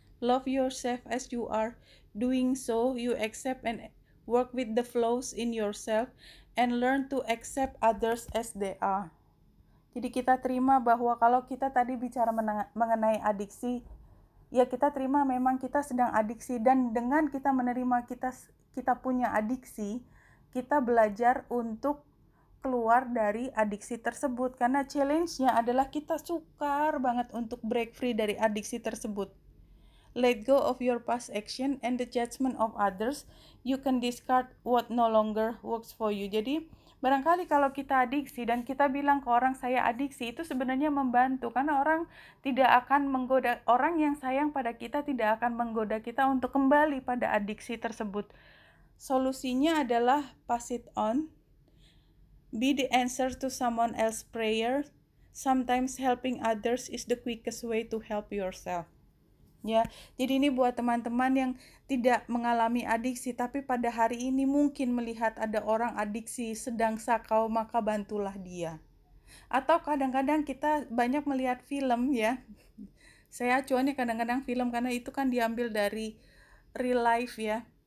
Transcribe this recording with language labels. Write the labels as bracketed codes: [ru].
[en] Love yourself as you are. Doing so, you accept and work with the flaws in yourself and learn to accept others as they are. [id] Jadi kita terima bahwa kalau kita tadi bicara mengenai adiksi, ya kita terima memang kita sedang adiksi, dan dengan kita menerima kita punya adiksi, kita belajar untuk keluar dari adiksi tersebut, karena challenge-nya adalah kita sukar banget untuk [en] break free [id] dari adiksi tersebut. [en] Let go of your past action and the judgment of others. You can discard what no longer works for you. [id] Jadi barangkali kalau kita adiksi dan kita bilang ke orang saya adiksi, itu sebenarnya membantu, karena orang tidak akan menggoda, orang yang sayang pada kita tidak akan menggoda kita untuk kembali pada adiksi tersebut. Solusinya adalah [en] pass it on. Be the answer to someone else's prayer. Sometimes helping others is the quickest way to help yourself. [id] ya. Jadi ini buat teman-teman yang tidak mengalami adiksi tapi pada hari ini mungkin melihat ada orang adiksi sedang sakau, maka bantulah dia. Atau kadang-kadang kita banyak melihat film ya. Saya acuannya kadang-kadang film karena itu kan diambil dari real life ya.